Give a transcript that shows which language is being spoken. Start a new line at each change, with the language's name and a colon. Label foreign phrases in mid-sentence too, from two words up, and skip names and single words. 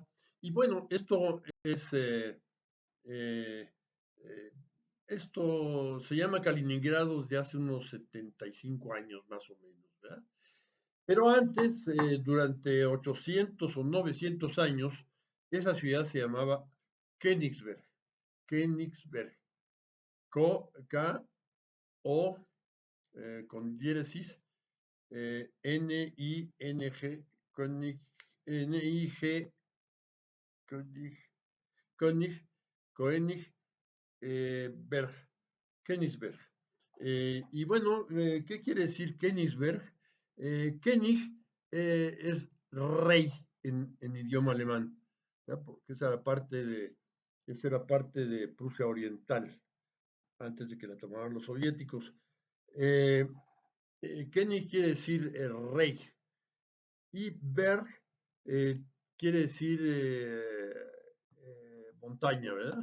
Spanish: Y bueno, eh, eh, esto se llama Kaliningrado desde hace unos 75 años más o menos, ¿verdad? Pero antes, durante 800 o 900 años, esa ciudad se llamaba Königsberg. Königsberg. K-O, con diéresis, N-I-N-G, König, N-I-G, König, König, König, Berg, Königsberg. Y bueno, ¿qué quiere decir Königsberg? König es rey en idioma alemán, ¿verdad? Porque esa era parte de Prusia Oriental. antes de que la tomaran los soviéticos. König quiere decir rey y Berg eh, quiere decir montaña, ¿verdad?